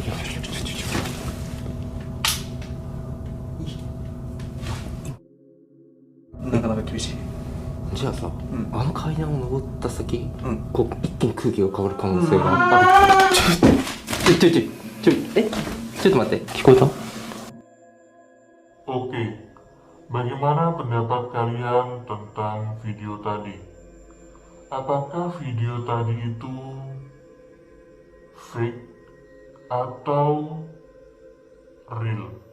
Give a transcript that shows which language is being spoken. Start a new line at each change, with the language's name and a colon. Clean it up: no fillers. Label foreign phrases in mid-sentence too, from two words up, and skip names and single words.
Japanese: なかなか厳しい。じゃあさ、んあの階段を登った先、うんこう一気に空気が変わる可能性がある。ちょっと待って、聞こえた？
Indonesian: Oke, bagaimana pendapat kalian tentang video tadi? Apakah video tadi itu fake atau real?